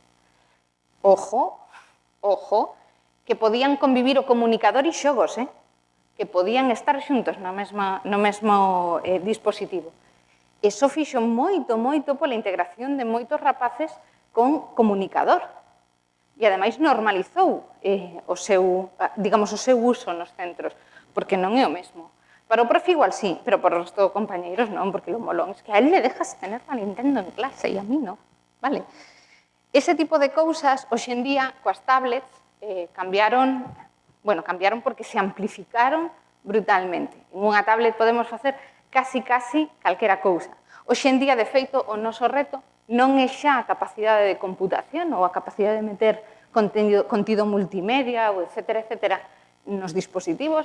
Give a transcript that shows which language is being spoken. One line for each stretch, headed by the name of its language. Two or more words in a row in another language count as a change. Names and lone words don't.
Galician: Ojo, ojo, que podían convivir o comunicador e xogos, que podían estar xuntos no mesmo dispositivo. Eso fixo moito, moito pola integración de moitos rapaces con comunicador. E, ademais, normalizou o seu uso nos centros, porque non é o mesmo. Para o profe igual sí, pero para os resto de compañeiros non,
Spanish: porque lo molón es que a él le dejas tener la Nintendo en clase
Galician: e a mí non, vale? Ese tipo de cousas, hoxe en día, coas tablets, cambiaron porque se amplificaron brutalmente. En unha tablet podemos facer casi calquera cousa. Hoxe en día, de feito, o noso reto non é xa a capacidade de computación ou a capacidade de meter contido multimedia, ou etcétera, nos dispositivos.